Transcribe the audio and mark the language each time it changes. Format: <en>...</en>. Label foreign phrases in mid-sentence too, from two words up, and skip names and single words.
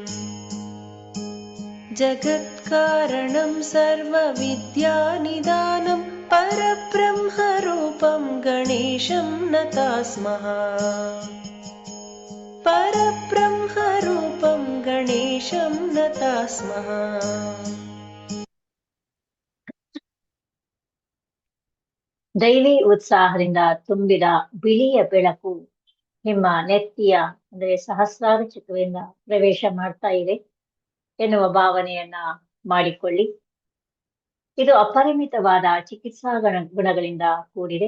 <sa>जगत्कारणं सर्वविद्यानिदानं परब्रह्मरूपं गणेशं नता स्मः परब्रह्मरूपं गणेशं नता स्मः</sa> <kn>ದೈವಿ ಉತ್ಸಾಹದಿಂದ ತುಂಬಿದ ಬಿಳಿಯ ಬೆಳಕು ನಿಮ್ಮ ನೆತ್ತಿಯ ಅಂದ್ರೆ ಸಹಸ್ರಾರು ಚಕ್ರದಿಂದ ಪ್ರವೇಶ ಮಾಡ್ತಾ ಇದೆ ಎನ್ನುವ ಭಾವನೆಯನ್ನ ಮಾಡಿಕೊಳ್ಳಿ. ಇದು ಅಪರಿಮಿತವಾದ ಚಿಕಿತ್ಸಾ ಗುಣಗಳಿಂದ ಕೂಡಿದೆ.</kn>